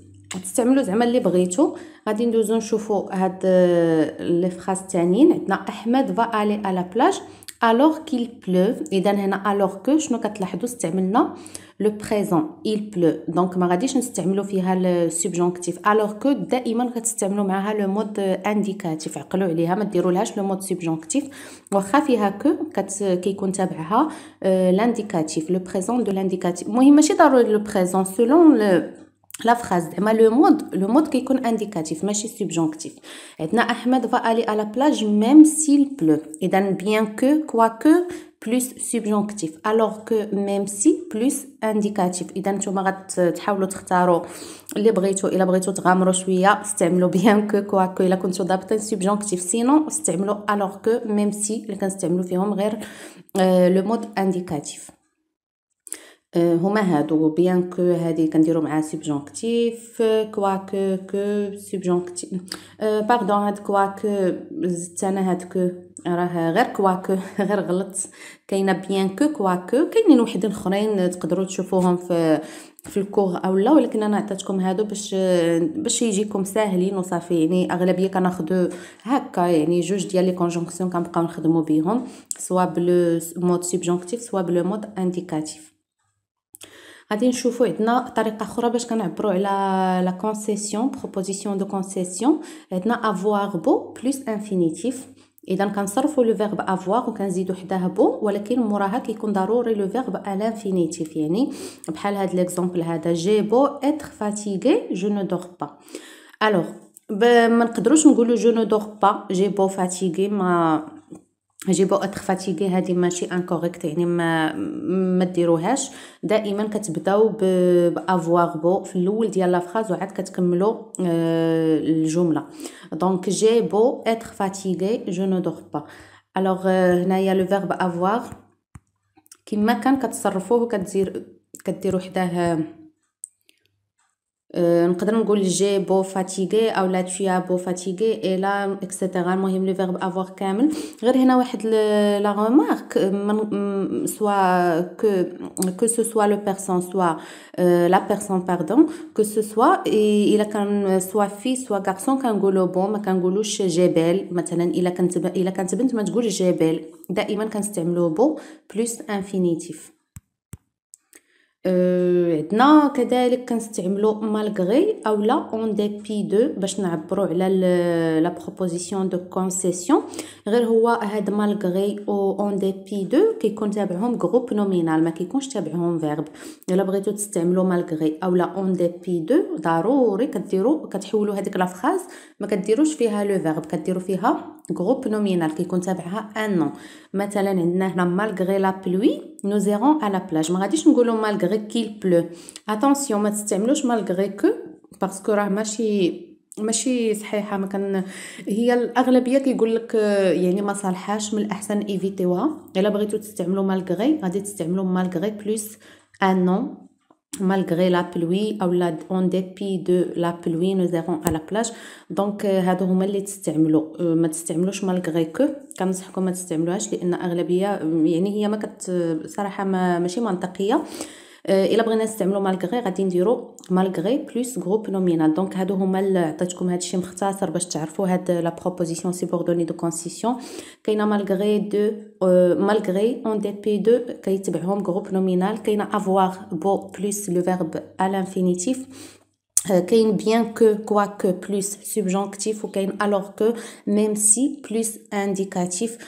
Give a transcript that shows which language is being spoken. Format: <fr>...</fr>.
<ar>تستعملوا زعما اللي بغيتو. غادي ندوزو نشوفوا هاد لي فراز الثانيين.</ar> <fr>عندنا احمد va aller à la plage alors qu'il pleuve.</fr> <ar>اذا هنا alors que شنو كتلاحظوا استعملنا لو بريزون il pleut. دونك ما غاديش نستعملوا فيها السوبجونكتيف alors que دائما كتستعملوا معها لو مود انديكاتيف. عقلوا عليها ما ديرولهاش لو مود سوبجونكتيف واخا فيها كو كيكون تابعها لانديكاتيف لو بريزون دو لانديكاتيف. المهم ماشي ضروري لو بريزون سولون لا فراز زعما لو مود كيكون انديكاتيف ماشي سوبجونكتيف.</ar> <fr>عندنا احمد va aller à la plage même s'il pleut. اذا bien que quoique plus subjonctif alors que même si plus indicatif.</fr> <ar>اذا نتوما غتحاولوا تختاروا اللي بغيتو. الا بغيتو تغامروا شويه استعملوا bien que quoique الا كنتو ضابطين subjonctif. سينو استعملوا alors que même si اللي كنستعملوا فيهم غير لو مود انديكاتيف. هما هادو bien que هادي كنديروا معها subjonctif quoique que subjonctif باردون. هاد quoique زدت انا هاد que راه غير quoique غير غلط. كاينه bien que quoique كاينين وحدين اخرين تقدروا تشوفوهم في الكور اولا ولكن انا عطيتكم هادو باش يجيكم ساهلين وصافي. يعني اغلبيه كناخذوا هكا يعني جوج ديال لي كونجونكسيون كنبقاو نخدموا بهم سوا بلو مود سوبجونكتيف سوا بلو مود انديكاتيف. غادي نشوفوا عندنا طريقه اخرى باش كنعبروا على لا كونسيسيون بروبوزيسيون دو كونسيسيون.</ar> <fr>عندنا avoir beau plus infinitif.</fr> <ar>اذا كنصرفوا لو فيرب avoir وكنزيدوا حداه بو ولكن موراها كيكون ضروري لو فيرب à l'infinitif. يعني بحال هاد ليكزامبل هذا</ar> <fr>j'ai beau être fatigué je ne dors pas. alors</fr> <ar>ما نقدروش نقولوا</ar> <fr>je ne dors pas j'ai beau fatigué ما جي بو اتر فاتيغي.</fr> <ar>هذه ماشي انكوريكت يعني ما ديروهاش. دائما كتبداو بافوار بو في الاول ديال لا فراز وعاد كتكملوا الجمله. دونك</ar> <fr>جي بو اتر فاتيغي جو نو دور با.</fr> <ar>الوغ هنايا لو فيرب افوار كما كان كتصرفوه كديروا حداه نقدر نقول</ar> <fr>جي بو فاتيغي او لا tu as beau fatigué et là etc.</fr> <ar>المهم لو فيرب افوار كامل. غير هنا واحد</ar> <fr>لا remarque soit que ce soit le personne soit la personne pardon que ce soit الا كان soit fille soit garçon</fr> <ar>كنقولوا بون ما كنقولوش جبال مثلا. الا كانت بنت ما تقولش جبال، دائما كنستعملوا بو بلس انفينيتيف. عندنا كذلك كنستعملوا مالغري او لا اون ديبي دو باش نعبروا على لا بروبوزيسيون دو كونسيسيون. غير هو هاد مالغري او اون ديبي دو كيكون تابعهم غروب نومينال، ما كيكونش تابعهم فيرب. الا بغيتو تستعملوا مالغري او لا اون ديبي دو ضروري كتحولوا هذيك لا فراز، ما كديروش فيها لو فيرب، كديروا فيها غروب نومينال كيكون تابعها ان نون. مثلا عندنا هنا</ar> <fr>مالغري لا بلوي nous irons à la plage.</fr> <ar>ما غاديش نقولوا مالغري كيل بلو. اتونسيون ما تستعملوش مالغري كو باسكو راه ماشي صحيحه. ما كان هي الاغلبيه كيقول لك يعني ما صالحاش، من الاحسن ايفيتيوها. الا بغيتو تستعملوا مالغري غادي تستعملوا مالغري بلس ان نون</ar> <fr>malgré la pluie ou en dépit de la pluie nous irons à la plage.</fr> <ar>دونك هادو هما اللي تستعملوا. ما تستعملوش malgré que، كنصحكم ما تستعملوهاش لان اغلبيه يعني هي ما صراحه ماشي منطقيه. الا بغينا نستعملوا مالغري غادي نديروا مالغري بلس غروب نومينال. دونك هادو هما عطيتكم هادشي مختصر باش تعرفوا هاد لا بروبوزيسيون سوبوردوني دو كونسيسيون. كاينه مالغري دو مالغري اون دي بي دو كيتبعهم غروب نومينال. كاينه افوار بو بلس لو فيرب ا لانفينيتيف.</ar> <fr>كاين bien que quoique plus subjonctif</fr> <ar>وكاين</ar> <fr>alors que même si plus indicatif.</fr>